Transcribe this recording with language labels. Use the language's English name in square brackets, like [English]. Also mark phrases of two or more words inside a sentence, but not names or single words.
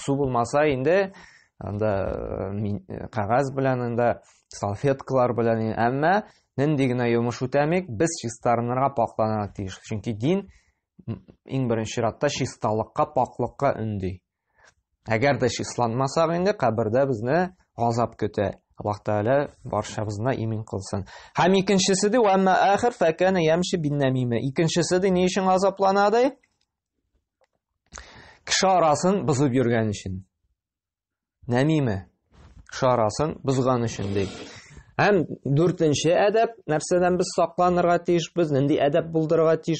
[Tatar] Су булмаса инде анда кагаз белән, анда салфеткалар белән, әмма нинди генә йомыш үтәмик, без чистарынырга, пакланырга тиеш. Чөнки дин иң беренче чиратта чисталыкка, паклыкка өнди. Әгәр дә числанмасак инде, кабердә безне газап көтә. Аллаһ Тәгалә барчабызны имин кылсын. Һәм икенчесе ди, [Arabic] "وأما الآخر فكان يمشي بالنميمة." [Tatar] Икенчесе ди, ни өчен газапланады? Кеше арасын бозып йөргән өчен. Намима. Кеше арасын бозган өчен ди. Һәм дүртенче әдәп, нәрсәдән без сакланырга тиешбез, нинди әдәп булдырырга тиеш?